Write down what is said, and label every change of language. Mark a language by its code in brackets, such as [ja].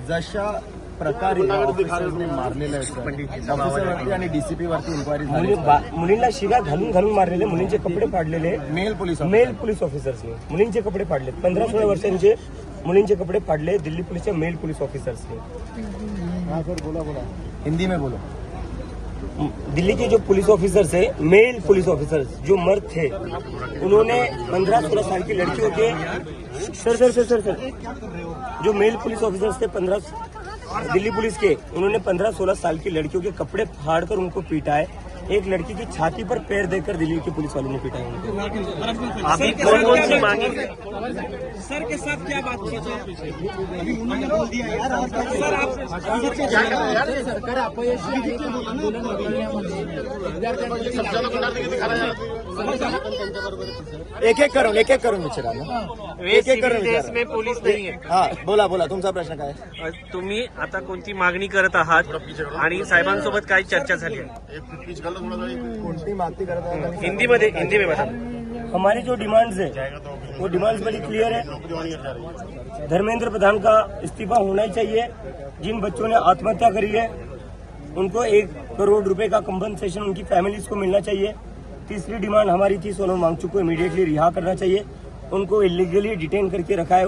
[mr] जशा प्रकारे ऑफिसर्सने मारलेलं आहे आणि DCP वरती इन्क्वायरी झाली. मुलींना शिव्या घालून मारलेले, मुलींचे कपडे फाडलेले मेल पोलीस ऑफिसर्सने. मुलींचे कपडे फाडले. 15-16 वर्षांचे मुलींचे कपडे फाडले दिल्ली पुलिसच्या मेल पुलिस ऑफिसर्सने. [hi] हिंदी में बोलो. दिल्ली के जो पुलिस ऑफिसर्स है, मेल पुलिस ऑफिसर्स जो मर्द थे, उन्होंने 15-16 साल की लड़कियों के सर जो मेल पुलिस ऑफिसर्स थे दिल्ली पुलिस के, उन्होंने 15-16 साल की लड़कियों के कपड़े फाड़कर उनको पीटा है. एक लड़की की छाती पर पैर देकर दिल्ली के पुलिस वालों ने पीटा है उनको. अभी कौन सी मांगे सर के साथ क्या बातचीत है? अभी उन्होंने बोल दिया यार सर आप सरकार अपयश आंदोलन [mr] एक एक करून विचारा ना. एक करून [hi] देश में पुलिस नहीं है. [mr] बोला तुमचा प्रश्न काय? तुम्ही आता कोणती मागणी करत आहात आणि साहेबांसोबत काय चर्चा झाली आहे? कोणती मागणी करत आहात? [hi] हिंदी में बता. हमारी जो डिमांड्स है वो डिमांड्स बड़ी क्लियर है. धर्मेंद्र प्रधान का इस्तीफा होना ही चाहिए. जिन बच्चों ने आत्महत्या करी है उनको 1 करोड़ रुपए का कंपनसेशन उनकी फैमिलीज को मिलना चाहिए. तीसरी डिमांड हमारी थी, सोनम वांगचुक को इमीडिएटली रिहा करना चाहिए. उनको इलीगली डिटेन करके रखा है.